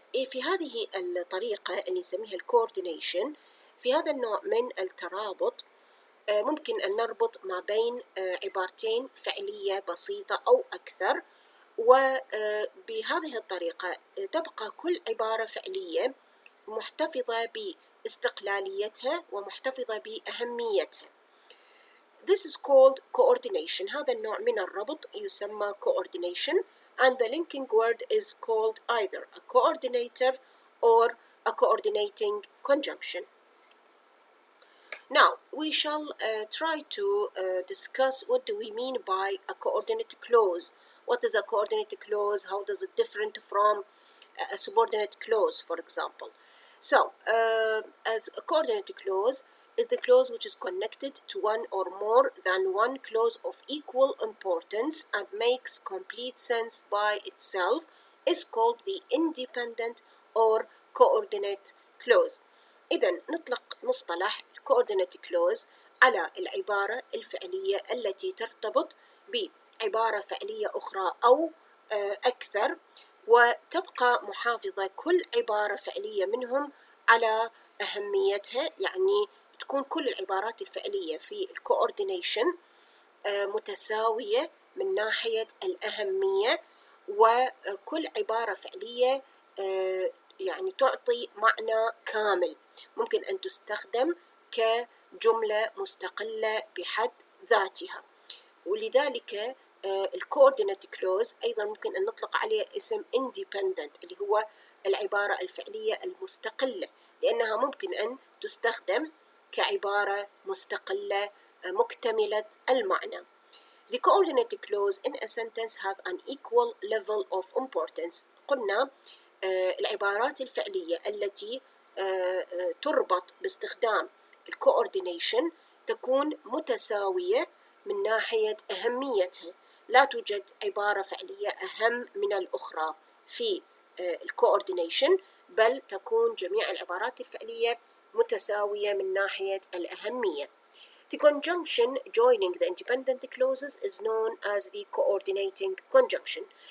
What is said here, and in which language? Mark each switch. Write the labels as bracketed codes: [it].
[ar] في هذه الطريقة اللي نسميها coordination، في هذا النوع من الترابط ممكن أن نربط ما بين عبارتين فعلية بسيطة أو أكثر، وبهذه الطريقة تبقى كل عبارة فعلية محتفظة باستقلاليتها ومحتفظة بأهميتها. [en] This is called coordination. [ar] هذا النوع من الربط يسمى [en] coordination, and the linking word is called either a coordinator or a coordinating conjunction. Now, we shall try to discuss what do we mean by a coordinate clause. What is a coordinate clause? How does it differ from a subordinate clause, for example? So, as a coordinate clause is the clause which is connected to one or more than one clause of equal importance and makes complete sense by itself, is called the independent or coordinate clause. [ar] إذن نطلق مصطلح coordinate clause على العبارة الفعلية التي ترتبط بعبارة فعلية أخرى أو أكثر، وتبقى محافظة كل عبارة فعلية منهم على أهميتها، يعني تكون كل العبارات الفعلية في الكوردينيشن متساوية من ناحية الأهمية، وكل عبارة فعلية يعني تعطي معنى كامل، ممكن أن تستخدم كجملة مستقلة بحد ذاتها. ولذلك الكوردينيت كلوز أيضا ممكن أن نطلق عليه اسم independent اللي هو العبارة الفعلية المستقلة، لأنها ممكن أن تستخدم كعبارة مستقلة مكتملة المعنى. [en] The coordinate clause in a sentence have an equal level of importance. [ar] قلنا العبارات الفعلية التي تربط باستخدام الكوردينيشن تكون متساوية من ناحية أهميتها، لا توجد عبارة فعلية أهم من الأخرى في الكوردينيشن، بل تكون جميع العبارات الفعلية متساوية من ناحية الأهمية. [en] The conjunction joining the independent clauses is known as the coordinating conjunction.